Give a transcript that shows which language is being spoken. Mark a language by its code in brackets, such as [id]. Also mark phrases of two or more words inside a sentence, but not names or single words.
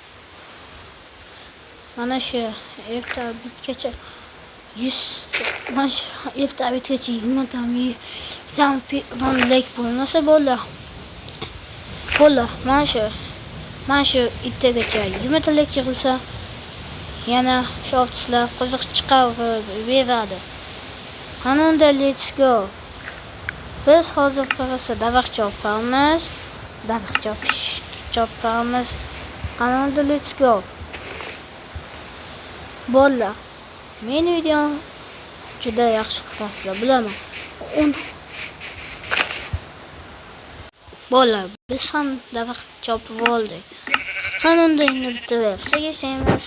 [uz] Mana shu erta bitgacha 100 mana shu erta bitgacha 20 ta like bo'lmasa bo'ldi. Mana shu ertagacha 20 ta like yig'ilsa, yana shu sizlar qiziq chiqaveradi. Qanunda [en] let's go. [uz] Biz hozir qarasa daraxt chopamiz. Qanunda [en] let's go. [uz] Bo'ldi. Men videom juda yaxshi ko'rasizlar, bilaman. Bo'ldi. Biz ham daraxt chopib oldik. Qanunda endi bitta versiya yasaymiz.